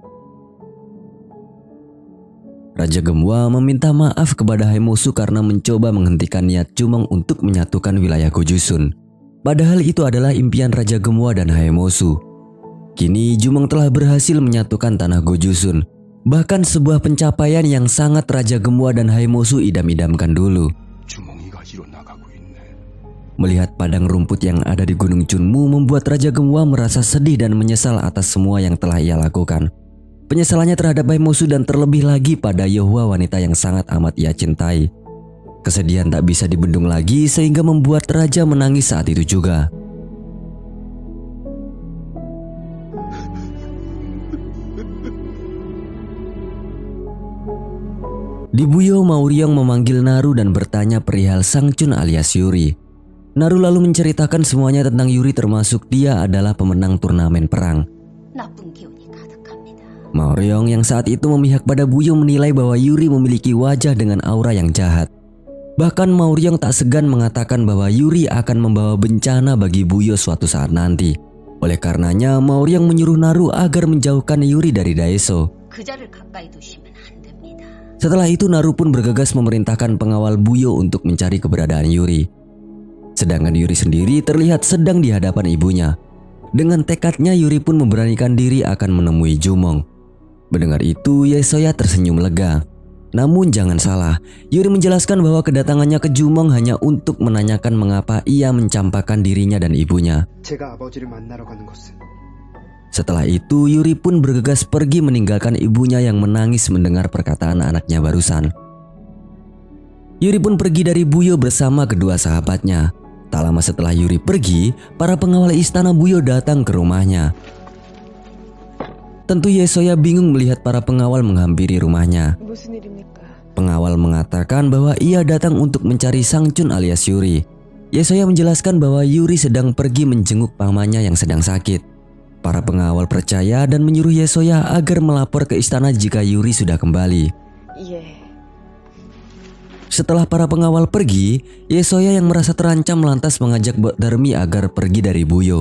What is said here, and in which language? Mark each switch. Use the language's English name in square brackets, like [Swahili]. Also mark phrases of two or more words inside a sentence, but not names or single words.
[Indonesian] Raja Gemwa meminta maaf kepada Haemosu karena mencoba menghentikan niat Jumong untuk menyatukan wilayah Gojusun. Padahal itu adalah impian Raja Gemwa dan Haemosu. Kini Jumong telah berhasil menyatukan tanah Gojusun. Bahkan sebuah pencapaian yang sangat Raja Gemwa dan Haemosu idam-idamkan dulu. [Korean] 주몽이가 일어나가고 있네. [Indonesian] Melihat padang rumput yang ada di Gunung Chunmu membuat Raja Gemwa merasa sedih dan menyesal atas semua yang telah ia lakukan. Penyesalannya terhadap Haemosu dan terlebih lagi pada Yeohwa, wanita yang sangat amat ia cintai. Kesedihan tak bisa dibendung lagi sehingga membuat Raja menangis saat itu juga. Di Buyo, Maoryong memanggil Naru dan bertanya perihal Sangchun alias Yuri. Naru lalu menceritakan semuanya tentang Yuri, termasuk dia adalah pemenang turnamen perang. [Korean] 나쁜 기운이 가득합니다. [Indonesian] Maoryong yang saat itu memihak pada Buyo menilai bahwa Yuri memiliki wajah dengan aura yang jahat. Bahkan Maoryong tak segan mengatakan bahwa Yuri akan membawa bencana bagi Buyo suatu saat nanti. Oleh karenanya Maoryong menyuruh Naru agar menjauhkan Yuri dari Daeso. [Korean] 그자를 가까이 두시면 안 됩니다. [Indonesian] Setelah itu Naru pun bergegas memerintahkan pengawal Buyo untuk mencari keberadaan Yuri. Sedangkan Yuri sendiri terlihat sedang di hadapan ibunya. Dengan tekadnya Yuri pun memberanikan diri akan menemui Jumong. Mendengar itu Yesoya tersenyum lega. Namun jangan salah, Yuri menjelaskan bahwa kedatangannya ke Jumong hanya untuk menanyakan mengapa ia mencampakkan dirinya dan ibunya. [Korean] 제가 아버지를 만나러 가는 것은 [Indonesian] Setelah itu Yuri pun bergegas pergi meninggalkan ibunya yang menangis mendengar perkataan anaknya barusan. Yuri pun pergi dari Buyo bersama kedua sahabatnya. Tak lama setelah Yuri pergi, para pengawal istana Buyo datang ke rumahnya. Tentu Yesoya bingung melihat para pengawal menghampiri rumahnya. [Korean] 무슨 일입니까? [Indonesian] Pengawal mengatakan bahwa ia datang untuk mencari Sangchun alias Yuri. Yesoya menjelaskan bahwa Yuri sedang pergi menjenguk pamannya yang sedang sakit. Para pengawal percaya dan menyuruh Yesoya agar melapor ke istana jika Yuri sudah kembali. Setelah para pengawal pergi, Yesoya yang merasa terancam lantas mengajak Mbok Darmi agar pergi dari Buyo.